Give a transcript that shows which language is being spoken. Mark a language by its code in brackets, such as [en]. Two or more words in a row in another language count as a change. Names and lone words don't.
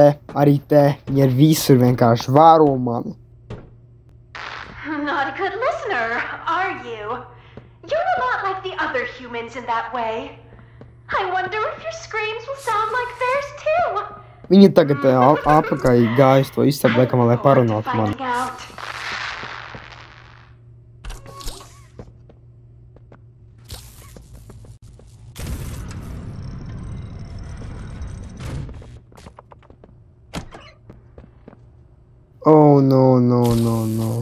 [lv] Viņa ir visur, vienkārši vēro mani. [en] Not a good listener, are you? You're a lot like the other humans in that way. I wonder if your screams will sound like theirs too. [lv] Viņa tagad apakaļ gājas to istabu, laikam, lai parunātu mani. [en] Oh, no.